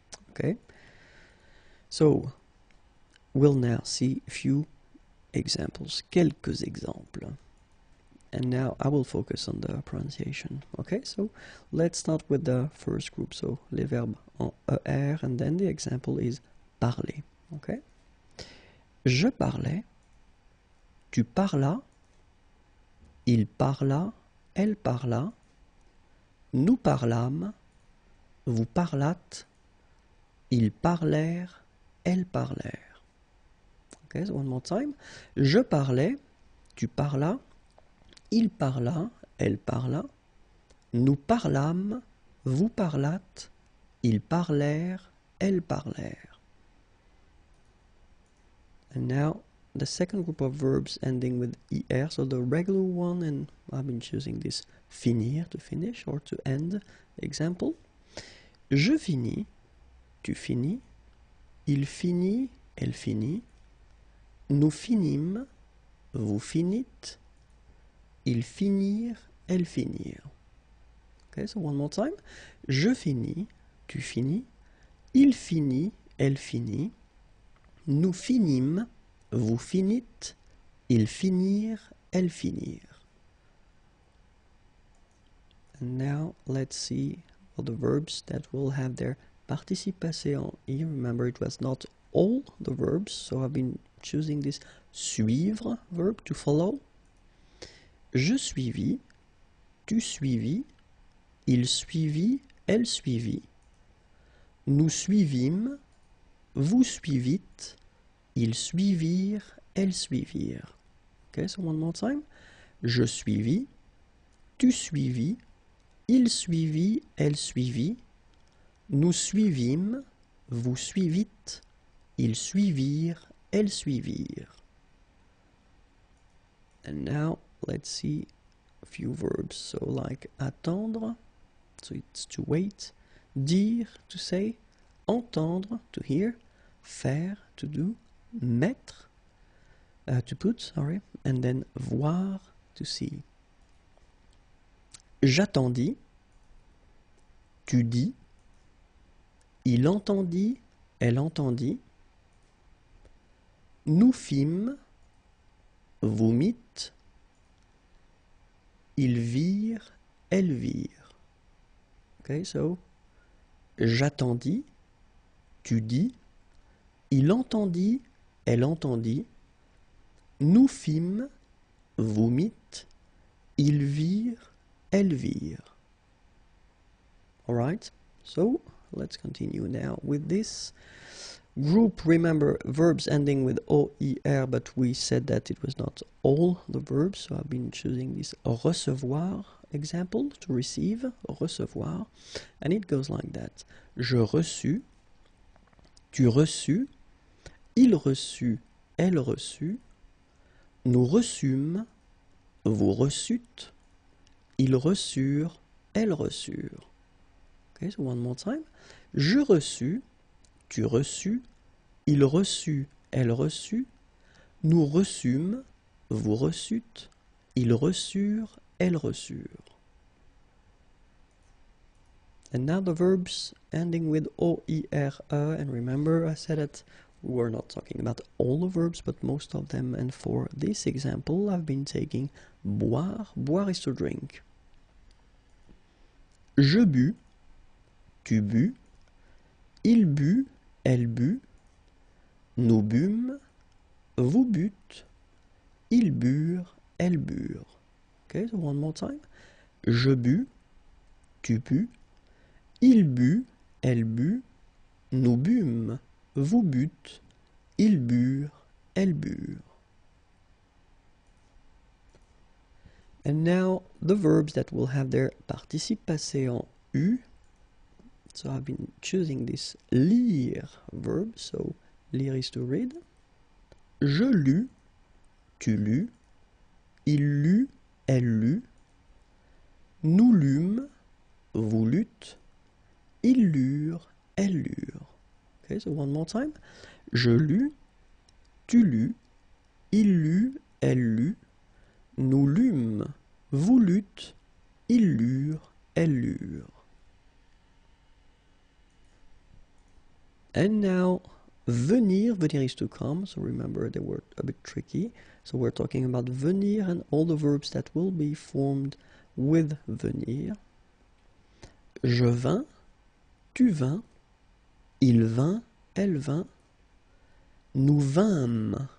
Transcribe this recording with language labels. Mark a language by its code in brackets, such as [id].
[en] Okay, so we'll now see a few examples, [fr] quelques exemples. [en] And now I will focus on the pronunciation. Okay, so let's start with the first group. So [fr] les verbes en ER, [en] and then the example is parler. [fr] Okay, je parlais, tu parlas, il parla, elle parla, nous parlâmes, vous parlâtes, ils parlèrent, elles parlèrent. [en] Okay, so one more time. [fr] Je parlais, tu parlas, il parla, elle parla, nous parlâmes, vous parlâtes, ils parlèrent, elles parlèrent. [en] And now the second group of verbs ending with er, so the regular one, and I've been choosing this finir, to finish or to end. Example. [fr] Je finis, tu finis, il finit, elle finit, nous finîmes, vous finîtes, ils finirent, elles finirent. [en] Okay, so one more time. [fr] Je finis, tu finis, il finit, elle finit, nous finîmes, vous finîtes, ils finirent, elles finirent. [en] And now let's see all the verbs that will have their [fr] participe passé en I. [en] Remember, it was not all the verbs, so I've been choosing this suivre verb to follow. [fr] Je suivis, tu suivis, il suivit, elle suivit, nous suivîmes, vous suivîtes, ils suivirent, elles suivirent. [en] Okay, so one more time. [fr] Je suivis, tu suivis, il suivit, elle suivit, nous suivîmes, vous suivîtes, ils suivirent, elles suivirent. [en] And now let's see a few verbs. So like attendre, so it's to wait, dire, to say, entendre, to hear, faire, to do, mettre, to put, sorry, and then voir, to see. [fr] J'attendis, tu dis, il entendit, elle entendit, nous fîmes, vous mîtes, ils virent, elles virent. Okay, so j'attendis, tu dis, il entendit, elle entendit, nous fîmes, vous mîtes, ils virent, elles virent. [en] Alright, so let's continue now with this group. Remember, verbs ending with OIR, but we said that it was not all the verbs, so I've been choosing this recevoir example, to receive, recevoir, and it goes like that. [fr] Je reçus, tu reçus, il reçut, elle reçut, nous reçûmes, vous reçûtes, ils reçurent, elles reçurent. [en] Okay, so one more time. [fr] Je reçus, tu reçus, il reçut, elle reçut, nous reçûmes, vous reçûtes, ils reçurent, elles reçurent. [en] And now the verbs ending with OIRE, and remember I said that we were not talking about all the verbs, but most of them, and for this example I've been taking boire, boire is to drink. [fr] Je bus, tu bus, il but, elle but, nous bûmes, vous bûtes, ils burent, elles burent. [en] Okay, so one more time. [fr] Je bus, tu bus, il but, elle but, nous bûmes, vous bûtes, ils burent, elles burent. [en] And now the verbs that will have their [fr] participe passé en U. [en] So I've been choosing this lire verb, so lire is to read. [fr] Je lus, tu lus, il lut, elle lut, nous lûmes, vous lûtes, ils lurent, elles lurent. [en] Okay, so one more time. [fr] Je lus, tu lus, il lut, elle lut, nous lûmes, vous lûtes, ils lurent, elles lurent. [en] And now, venir, venir is to come, so remember they were a bit tricky. So we're talking about venir and all the verbs that will be formed with venir. [fr] Je vins, tu vins, il vint, elle vint, nous vîmes.